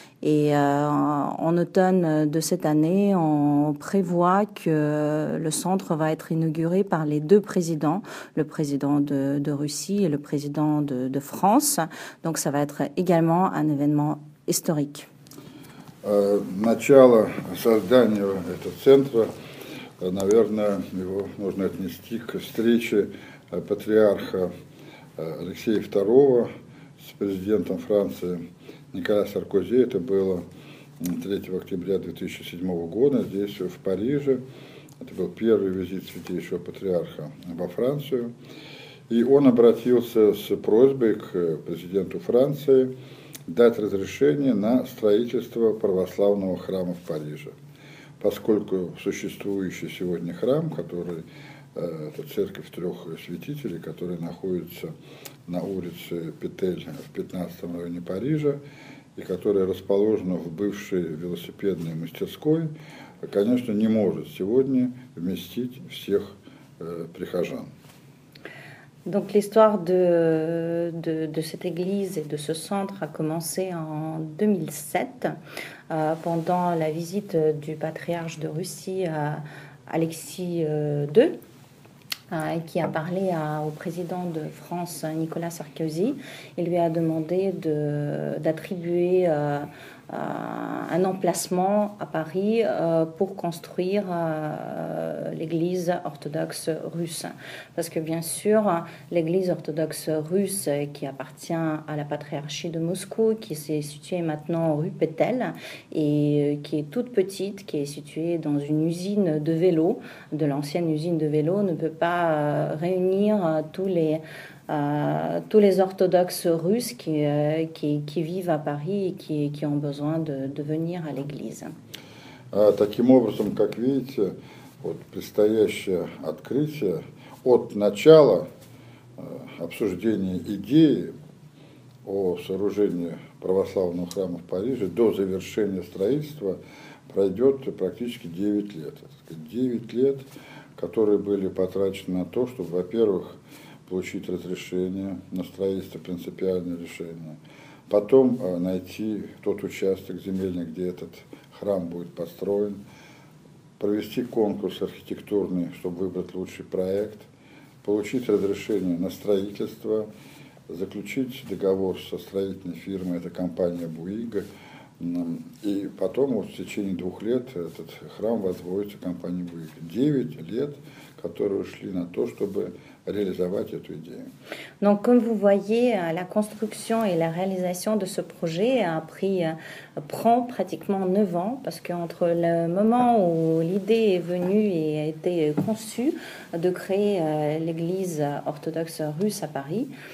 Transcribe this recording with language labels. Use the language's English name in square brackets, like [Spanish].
[French] Et en automne de cette année, on prévoit que le centre va être inauguré par les deux présidents, le président de Russie et le président de France. Donc ça va être également un événement historique. [Russian] Начало создания этого центра, наверное, его нужно отнести к встрече патриарха Алексея II с президентом Франции Николя Саркози. Это было 3 октября 2007 года здесь, в Париже. Это был первый визит святейшего патриарха во Францию. И он обратился с просьбой к президенту Франции дать разрешение на строительство православного храма в Париже. Поскольку существующий сегодня храм, это церковь трех святителей, которая находится на улице Петель в 15 районе Парижа, и которая расположена в бывшей велосипедной мастерской, конечно, не может сегодня вместить всех прихожан. [French] Donc l'histoire de cette église et de ce centre a commencé en 2007 pendant la visite du patriarche de Russie Alexis II qui a parlé au président de France Nicolas Sarkozy. Il lui a demandé d'attribuer un emplacement à Paris pour construire l'église orthodoxe russe. Parce que bien sûr, l'église orthodoxe russe qui appartient à la patriarchie de Moscou, qui s'est située maintenant rue Pétel et qui est toute petite, qui est située dans une usine de vélos, de l'ancienne usine de vélos, ne peut pas réunir tous les orthodoxes russes qui vivent à Paris et qui ont besoin de venir à l'église. [Russian] Таким образом, как видите, вот предстоящее открытие от начала обсуждения идеи о сооружении православного храма в Париже до завершения строительства пройдет практически 9 лет. 9 лет, которые были потрачены на то, чтобы, во-первых, получить разрешение на строительство, принципиальное решение, потом найти тот участок земельный, где этот храм будет построен, провести конкурс архитектурный, чтобы выбрать лучший проект, получить разрешение на строительство, заключить договор со строительной фирмой, это компания Буига, и потом вот, в течение 2 лет этот храм возводится компанией Буига. 9 лет, которые ушли на то, чтобы [French] réaliser cette idée. Donc, comme vous voyez, la construction et la réalisation de ce projet prend pratiquement 9 ans, parce qu'entre le moment où l'idée est venue et a été conçue de créer l'église orthodoxe russe à Paris,